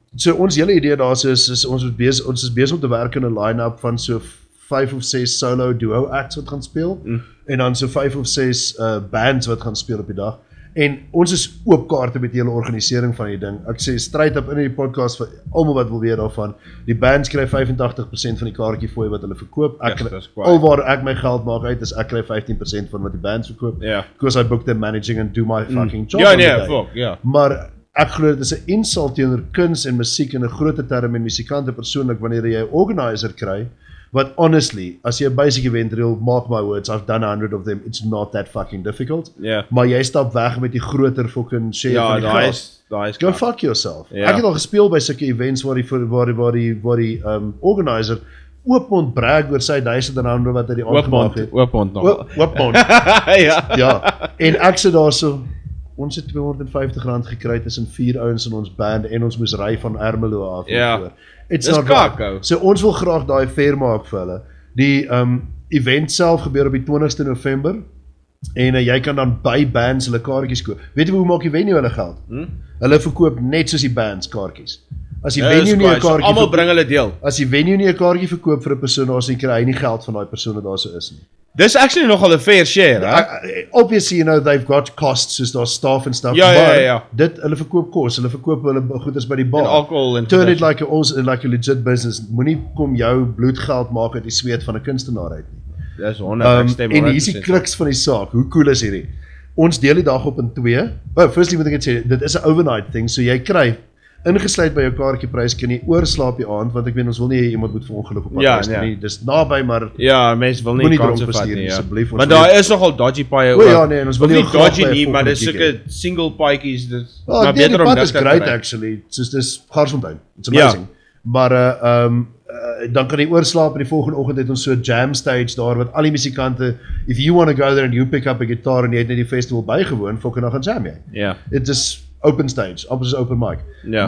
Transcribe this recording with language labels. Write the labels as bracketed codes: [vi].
[af] So ons hele idee daar is ons is besig om te werk in 'n line-up van so 5 of 6 solo duo acts wat gaan speel en dan so 5 of 6 bands wat gaan speel op die dag. En ons is oop kaarte met die hele organisering van die ding. Ek sê straight up in die podcast vir almal wat wil weet daarvan. Die bands kry 85% van die kaartjie fooi wat hulle verkoop. Alwaar ek my geld maak uit is ek kry 15% van wat die bands verkoop. [en] Because I book them managing and do my fucking job. [af] Maar ek glo dit is 'n insult teenoor kuns en musiek in 'n groot term en musikante persoonlik wanneer jy 'n organizer kry. [en] But honestly, [af] as jy 'n basic event reël, [en] mark my words, I've done 100 of them, it's not that fucking difficult. [af] Maar jy stap weg met die groter fucking share van die geld. [en] Go fuck yourself. [af] Ek het al gespeel by sulke events waar die organizer oopmond brag oor sy R1000 wat hy die aangemaak het. Oopmond nog. Oopmond. Ja. En ek sit daar so, ons het R250 gekry tussen 4 ouens in ons band en ons moes ry van Ermelo af. [en] It's not right. [af] So ons wil graag daai fair maak vir hulle. Die event self gebeur op die 20ste November en jy kan dan by bands hulle kaartjies koop. Weet jy hoe maak die venue hulle geld? Hulle verkoop net soos die bands kaartjies. As die venue nie 'n kaartjie almal bring hulle deel. As die venue nie 'n kaartjie verkoop vir 'n persoon, dan kry hy nie geld van daai persoon wat daar so is nie. Dis actually nogal 'n fair share, hè? [en] Obviously, they've got costs, [af] soos daar [en] staff and stuff. [af] Ja. Dit, hulle verkoop kos, hulle verkoop hulle goeders by die bar. En alcohol en [en] turn it like a legit business. [af] Moenie kom jou bloedgeld maak uit die sweet van 'n kunstenaar uit nie. Dis 100%. En hier is die kruks van die saak. Hoe cool is hierdie? Ons deel die dag op in 2. Firstly moet ek net sê, dit is 'n overnight thing, so jy kry ingesluit by jou kaartjieprys kan jy oorslaap die aand want ek weet ons wil nie iemand moet verongeluk op pad nie. Dis naby maar mense wil nie kans vat nie. Asseblief. Maar daar is nogal dodgy paaie ook. Nee, ons wil nie dodgy nie, maar dis sulke single paadjies dis maar beter om niks te kry. [en] Great actually. [af] Dis Garsfontein. [en] It's amazing. [af] Maar dan kan jy oorslaap en die volgende oggend het ons so 'n jam stage daar wat al die musikante, [en] if you want to go there and you pick up a guitar [af] en jy het net die festival bygewoon, volgende dag gaan jam jy. [en] It is open stage, opposite open mic.